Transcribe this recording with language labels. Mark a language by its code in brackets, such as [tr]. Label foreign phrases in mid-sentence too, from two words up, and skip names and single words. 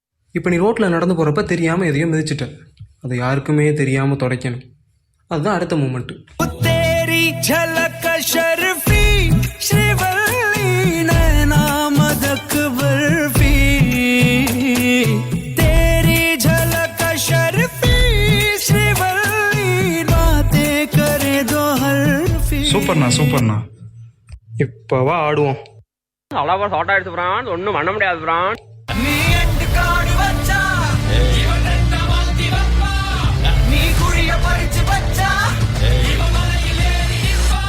[ta] இப்போ நீ ரோட்டில் நடந்து போகிறப்ப தெரியாமல் எதையோ மிதிச்சிட்ட, அதை யாருக்குமே தெரியாமல் துடைக்கணும். அதுதான் அடுத்த மூமெண்ட்டு. [hi] तेरी झलक शर्फी श्रीवल्ली नैना मदक बर्फी तेरी झलक शर्फी श्रीवल्ली बातें करे दो हर्फी. [ta] சூப்பர்ண்ணா. இப்போவா ஆடுவோம். அவ்வளோவா ஷார்ட் ஆயிடுச்சு பிரான், ஒன்றும் பண்ண முடியாது பிரான். நீ எண்டு காடு வச்சா இவன் என்ன மாத்தி வைப்பா, நீ குழிய பறிச்சு வச்சா இவன் மலையில் ஏறி நிற்பா.